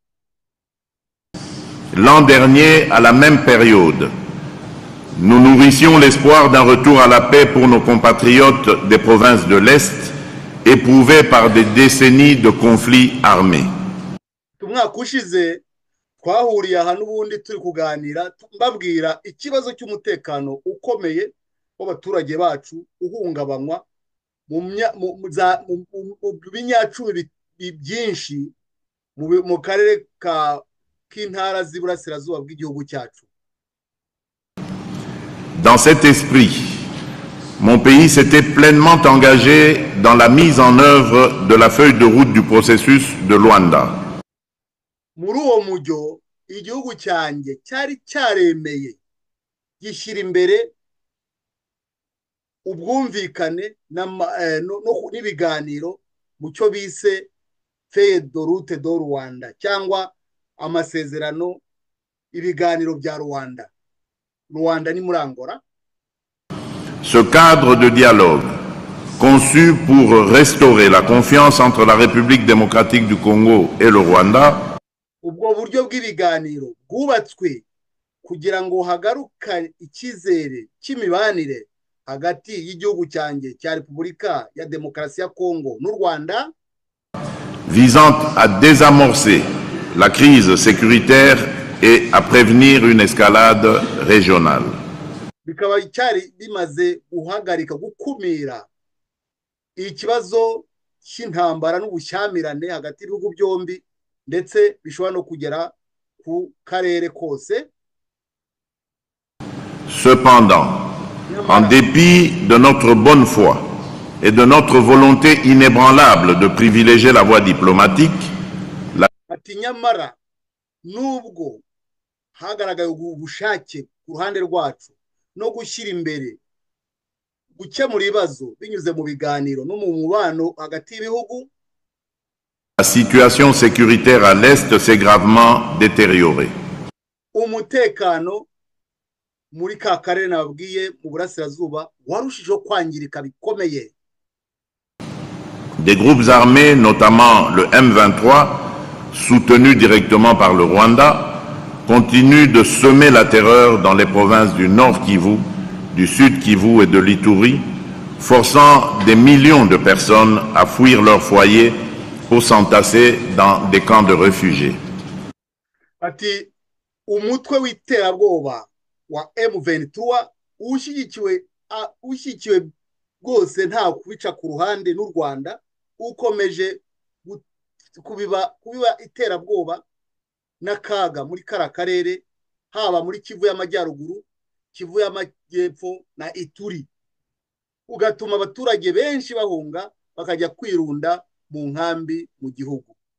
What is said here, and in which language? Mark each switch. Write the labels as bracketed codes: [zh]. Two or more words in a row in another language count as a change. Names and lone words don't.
[fr] L'an dernier, à la même période, nous nourrissions l'espoir d'un retour à la paix pour nos compatriotes des provinces de l'Est, éprouvés par des décennies de conflits armés. [rw] Umwaka ushize twahuriye aha n'ubundi turi kuganira mbabwira ikibazo cy'umutekano ukomeye w'abaturage bacu uhungabanywa mu binyacumi byinshi mu karere k'intara z'iburasirazuba bw'igihugu cyacu. [fr] Dans cet esprit, mon pays s'était pleinement engagé dans la mise en œuvre de la feuille de route du processus de Luanda. [rw] Muri uwo mujyo igihugu cyanjye cyari cyaremeye gishyira imbere ubwumvikane n'ibiganiro mu cyo bise [fr] feuille de route de Rwanda, [rw] cyangwa amasezerano ibiganiro bya Rwanda. Rwanda ni muri Angola. [fr] Ce cadre de dialogue, conçu pour restaurer la confiance entre la République démocratique du Congo et le Rwanda, [rw] ubwo buryo bw'ibiganiro bwubatswe kugira ngo hagaruka icyizere cy'imibanire hagati y'igihugu cyanjye cya Repubulika ya Demokarasi ya Kongo n'u Rwanda, [fr] visant à désamorcer la crise sécuritaire et à prévenir une escalade régionale. [rw] Bikaba cyari bimaze guhagarika gukumira ikibazo cy'intambara n'ubushyamirane hagati y'ibihugu byombi, ndetse bishobora no kugera ku karere kose. [fr] Cependant, en dépit de notre bonne foi et de notre volonté inébranlable de privilégier la voie diplomatique, [rw] ati nyamara nubwo hagaragaye ubushake ku ruhande rwacu no gushyira imbere gukemura ibibazo binyuze mu biganiro no mu mubano hagati y'ibihugu, [fr] La situation sécuritaire à l'Est s'est gravement détériorée. [rw] Umutekano muri ka karere nababwiye mu burasirazuba warushijeho kwangirika bikomeye. [fr] Des groupes armés, notamment le M23, soutenus directement par le Rwanda, continuent de semer la terreur dans les provinces du Nord Kivu, du Sud Kivu et de l'Ituri, forçant des millions de personnes à fuir leur foyer pour s'entasser dans des camps de réfugiés. [rw] Ati umutwe w'iterabwoba wa M23 ushyigikiwe rwose nta kubica ku ruhande n'u Rwanda ukomeje kubiba iterabwoba n'akaga muri kara karere, haba muri Kivu y'Amajyaruguru, Kivu y'Amajyepfo na Ituri, ugatuma abaturage benshi bahunga bakajya kwirunda mu nkambi mu gihugu.